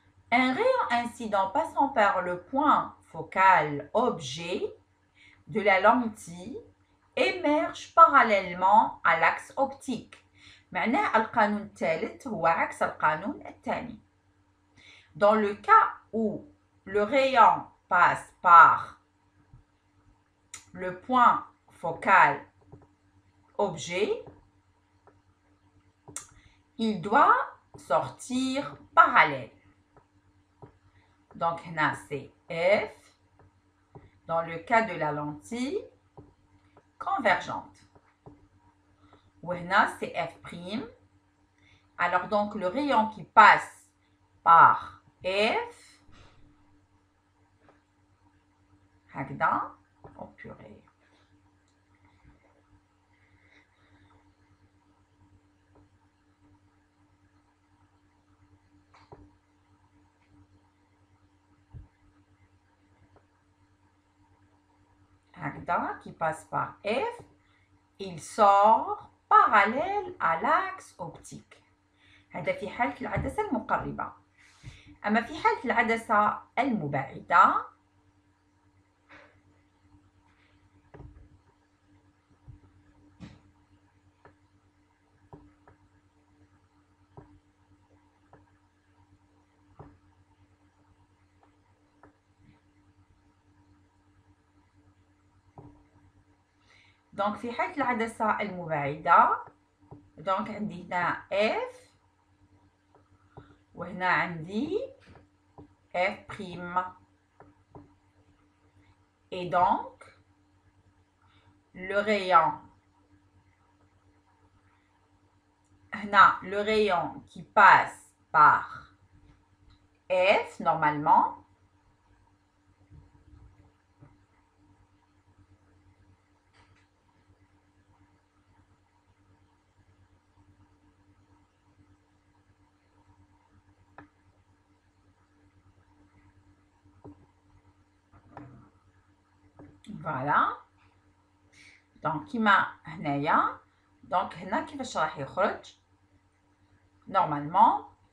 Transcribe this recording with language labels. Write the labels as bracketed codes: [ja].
[fr] Un rayon incident passant par le point focal objet de la lentille émerge parallèlement à l'axe optique. [ar] معناه القانون الثالث هو عكس القانون الثاني. [fr] Dans le cas où le rayon passe par le point focal objet, il doit sortir parallèle. Donc, là, c'est F. Dans le cas de la lentille convergente. Là, c'est F'. Alors, donc, le rayon qui passe par F, هكذا. Oh purée. هكذا qui passe par F, il sort parallèle à l'axe optique. [ar] هذا في حالة العدسة المقربة. أما في حالة العدسة المبعدة دونك في حالة العدسة المبعدة دونك عندي هنا F وهنا عندي F prime. [fr] Et donc, le rayon, le rayon qui passe par F, normalement, voilà. [ar] Donc, كيما هنايا donc هنا كيفاش راح يخرج normalement.